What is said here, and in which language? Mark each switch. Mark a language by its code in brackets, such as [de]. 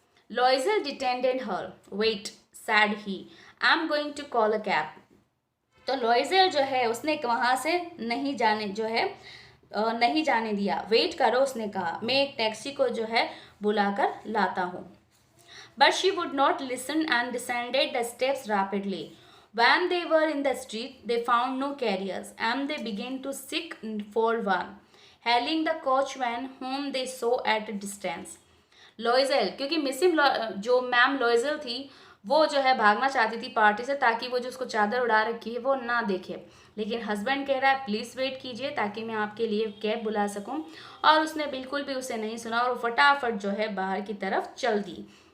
[en] Loisel डिटेंडेड her, wait said he, I am going to call a cab. [hi] तो लॉइजल जो है उसने वहां से नहीं जाने जो है नहीं जाने दिया, वेट करो उसने कहा, मैं एक टैक्सी को जो है बुलाकर लाता हूँ। [en] But she would not listen and descended the steps rapidly. When they were in the street, they found no carriers and they began to seek for one, hailing the coachman whom they saw at a distance. [hi] लॉइजल, क्योंकि मिसिम जो ma'am लॉइजल थी वो जो है भागना चाहती थी party से, ताकि वो जो उसको चादर उड़ा रखी है वो ना देखे, लेकिन हस्बैंड कह रहा है प्लीज़ वेट कीजिए ताकि मैं आपके लिए कैब बुला सकूं, और उसने बिल्कुल भी उसे नहीं सुना और वो फटाफट जो है बाहर की तरफ चल दी।